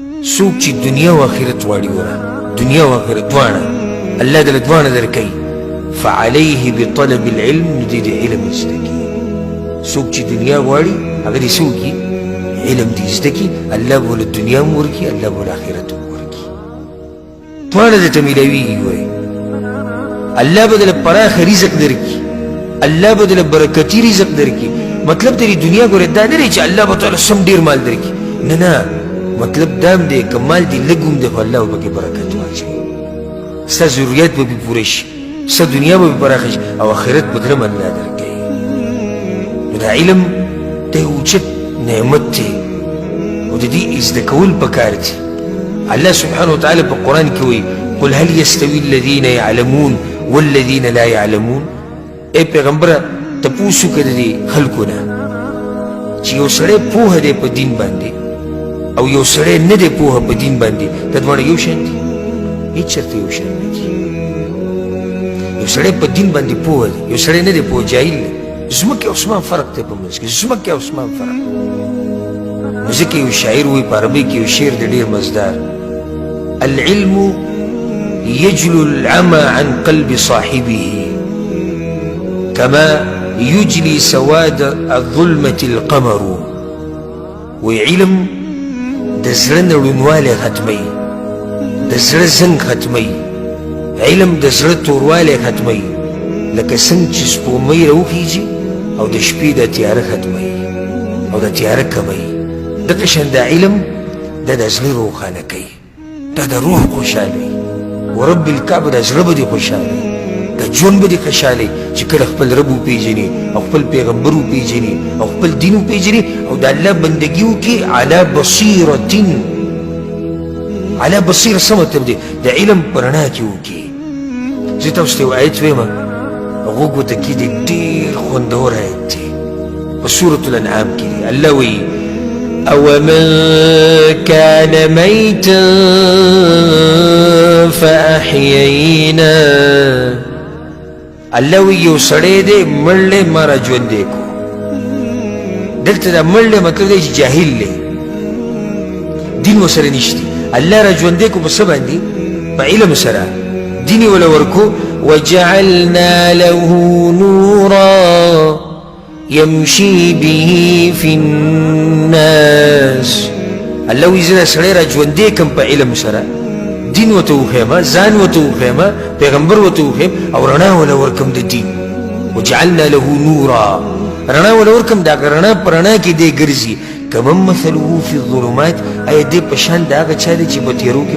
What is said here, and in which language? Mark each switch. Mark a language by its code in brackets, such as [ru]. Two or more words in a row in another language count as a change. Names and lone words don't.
[ps] څوک چې دنیا او آخرت غواړي وره دنیا او آخرت دواړه الله دله دواړه درکوي [ar] فعليه بطلب العلم [ps] نو دې د علم زده کړي څوک چې دنیا غواړي هغه دې څه وکړي علم دې زده کړي الله به له دنیا هم ورکړي الله به له آخرت هم ورکړي دواړه درته میلاویږي وایي الله به دله پراخه رزق درکړي الله به دله برکتي رزق درکړي مطلب تیری دنیا ګوره دا نه دی چې الله به تعالی سم ډېر مال درکړي نه نه مطلب دا هم دی که مال دې لږ هم دی خو الله به پکې برکت واچوي ستا ضرورت به پې پوره شي ستا دنیا به پې پراخه شي او آخرت به ګرم الله درکوي نو دا علم دا یو اوچت نعمت دی او د دې زده کول پکار دي الله سبحانه وتعالی په قرآن کې وایي [ar] قل هل يستوي الذين يعلمون والذين لا يعلمون [ps] ای پیغمبره تپوس وکړه د دې خلکو نه چې یو سړی پوهه دی په دین باندې او یو سړی نه دی پوهه په دین باندې دا دواړه یو شان دي هېڅ چېرته یو شان نه دي یو سړی په دین باندې پوهه دی یو سړی نه دی پوهه جاهل دی ځمکې او اسمان فرق دی په منځ کې ځمکې او اسمان فرق نو ځکه یو شاعر وایي په عربۍ کې یو شعر دی ډېر مزدار [ar] العلم يجلو العمى عن قلب صاحبه كما يجلي سواد الظلمة القمر [ps] وعلم د زړه نه ړونوالی ختموي د زړه زنګ ختموي علم د زړه توروالی ختموي لکه څنګه چې سپوږمۍ راوخیږي او د شپې د تیاره ختموي او د تیاره کموي دغه شان دا علم دا د زړه روښانه کوي دا د روح خوشحالوي [ar] ورب الکعبه [ps] د زړه به دې خوشحالوي د ژوند به دې خوشحالوي چې کله خپل رب وپېژني او خپل پیغمبر وپېژني او خپل دین وپېژني او د الله بندګي وکړي [ar] على بصیرة على بصیره [ps] څه مطلب دی د علم په رڼا کې وکړي زه تاسو ته یو آیت وایم غوږ ورته کېږدئ ډېر خوندور آیت دی په سورة الانعام کې دی الله وایي [ar] أومن كان ميتا [ps] فأحيينا الله وی یو سړی دی مړ دی ما را ژوندی کو دلته دا مړ دی مطلب دی چې جاهل دی دین ورسره نشته الله را ژوندی کو په څه باندې په علم سره دین یې وله ورکو [ar] وجعلنا له نورا يمشي به في الناس [ps] الله وی زه سړی را ژوندی کم په علم سره دین ورته وښیم ځان ورته وښیم پیغمبر ورته وښیم او رڼا وله ورکم د دین [ar] وجعلنا له نورا [ps] رڼا وله ورکم د هغه رڼا په رڼا کې دی ګرځي [ar] کمن مثله فی الظلمات [ps] آیا دی په شان د هغه چا دی چې په تیرو کې